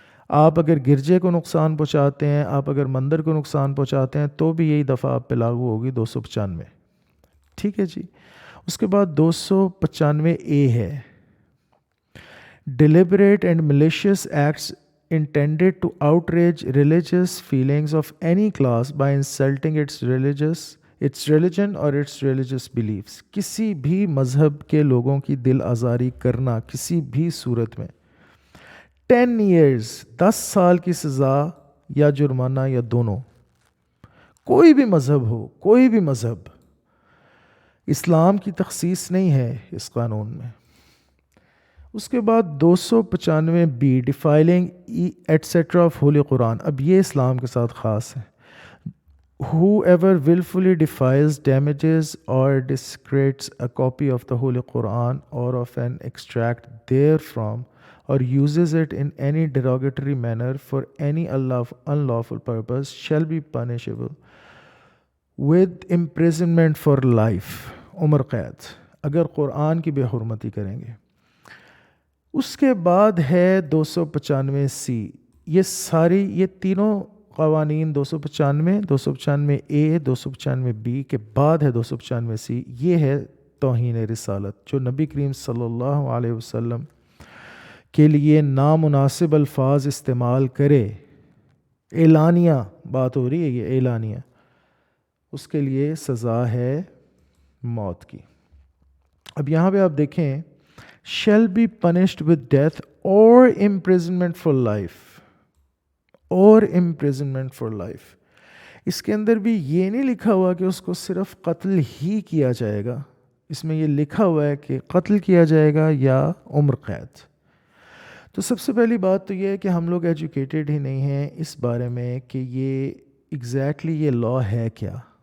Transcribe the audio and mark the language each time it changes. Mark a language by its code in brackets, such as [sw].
[ur] آپ اگر گرجے کو نقصان پہنچاتے ہیں، آپ اگر مندر کو نقصان پہنچاتے ہیں تو بھی یہی دفعہ آپ پہ لاگو ہوگی 295. ٹھیک ہے جی. اس کے بعد 295A ہے [en] Deliberate and malicious acts intended to outrage religious feelings of any class by insulting its religion or its religious beliefs. [ur] کسی بھی مذہب کے لوگوں کی دل آزاری کرنا کسی بھی صورت میں [en] 10 years [ur] 10 سال کی سزا یا جرمانہ یا دونوں. کوئی بھی مذہب ہو، کوئی بھی مذہب، اسلام کی تخصیص نہیں ہے اس قانون میں. اس کے بعد 295 [en] Defiling etcetera of holy Quran. [ur] اب یہ اسلام کے ساتھ خاص ہے. [en] Whoever willfully defiles, damages or desecrates a copy of the Holy Quran or of an extract therefrom or uses it in any derogatory manner for any unlawful purpose shall be punishable with imprisonment for life. [ur] عمر قید اگر قرآن کی بے حرمتی کریں گے. اس کے بعد ہے 295C. یہ تینوں قوانین 295 295A 295B کے بعد ہے 295C. یہ ہے توہین رسالت جو نبی کریم صلی اللہ علیہ وسلم کے لیے نامناسب الفاظ استعمال کرے. اعلانیہ بات ہو رہی ہے، یہ اعلانیہ، اس کے لیے سزا ہے موت کی. اب یہاں پہ آپ دیکھیں [en] shall be punished with death or imprisonment for life [ur] اور [en] imprisonment for life. [ur] اس کے اندر بھی یہ نہیں لکھا ہوا کہ اس کو صرف قتل ہی کیا جائے گا، اس میں یہ لکھا ہوا ہے کہ قتل کیا جائے گا یا عمر قید. تو سب سے پہلی بات تو یہ ہے کہ ہم لوگ ایجوکیٹڈ ہی نہیں ہیں اس بارے میں کہ یہ ایگزیکٹلی یہ لا ہے کیا.